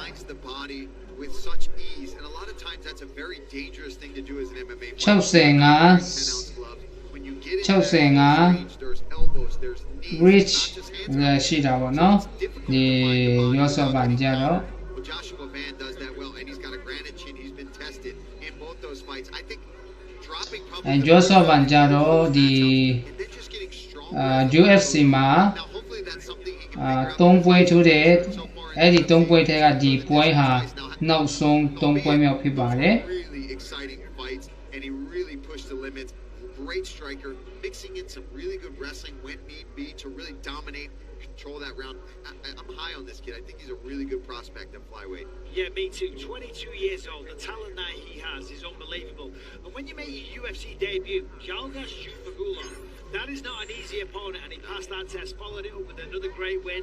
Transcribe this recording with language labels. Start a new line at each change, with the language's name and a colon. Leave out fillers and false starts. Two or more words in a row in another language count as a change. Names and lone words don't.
Burmese: 65 reach ရှိတာပေါ့နော်ဒီ Joseph Van ကြတော့Joseph Van ကြတော့ဒီ UFC မှာ 3ပွဲထိုးတယ်အဲ့ဒီ3ပွဲထဲကဒီပွဲဟာနောက်ဆုံး3ပွဲမြောက်ဖြစ်ပါတယ်
English: Great striker, mixing in some really good wrestling when need be to really dominate, control that round. I'm high on this kid. I think he's a really good prospect at flyweight. Yeah, me too. 22 years old. The talent that he has is unbelievable. And when you make your UFC debut, Shalgas Shumagola, that is not an easy opponent, and he passed that test, followed it up with another great win.